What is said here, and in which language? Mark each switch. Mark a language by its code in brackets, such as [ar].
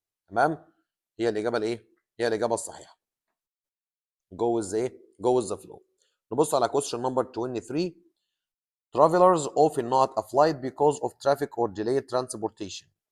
[ar] تمام، هي الاجابه الايه هي الاجابه الصحيحه. [en] go with [ar] ايه [en] go with the flow. [ar] نبص على [en] question number 23. travelers often not a flight because of traffic or delayed transportation.